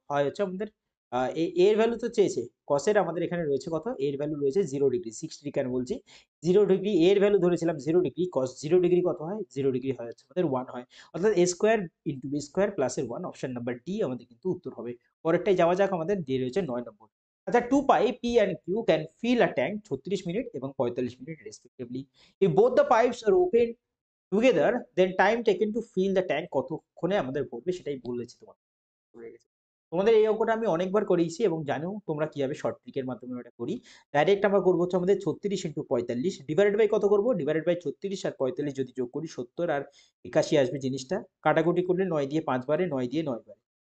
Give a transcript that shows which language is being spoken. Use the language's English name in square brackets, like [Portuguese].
[Bangla] হয় হচ্ছে আমাদের এর ভ্যালু তো চেয়েছে। cos এর আমাদের এখানে রয়েছে কত? এর ভ্যালু রয়েছে 0 ডিগ্রি। 60 কেন বলছি? 0 ডিগ্রি এর ভ্যালু ধরেছিলাম 0 ডিগ্রি। cos 0 ডিগ্রি কত হয়? 0 ডিগ্রি হয় হচ্ছে আমাদের 1 হয়। অর্থাৎ a square into b square plus এর 1, অপশন নাম্বার ডি আমাদের কিন্তু উত্তর হবে। পরেরটায় যাওয়া যাক, আমাদের দিয়ে রয়েছে 9 নম্বর। [English] আচ্ছা, 2 pipes p and q can fill a tank 36 minute এবং 45 minute respectively. If both the pipes are open together then time taken to fill the tank [Bangla] কতক্ষণে আমাদের ভরবে সেটাই বলেছি তোমাদের। ভুলে গেছি। তোমাদের এই অঙ্কটা আমি অনেকবার করিয়েছি এবং জানো তোমরা কিভাবে শর্ট ট্রিকের মাধ্যমে ওটা করি। ডাইরেক্ট আমরা করব হচ্ছে আমাদের 36 ইনটু 45 ডিভাইডেড বাই কত করব? ডিভাইডেড বাই 36 আর 45 যদি যোগ করি 70 আর 81 আসবে জিনিসটা। কাটাকুটি করলে 9 দিয়ে 5 বারে, 9 দিয়ে 9 বারে।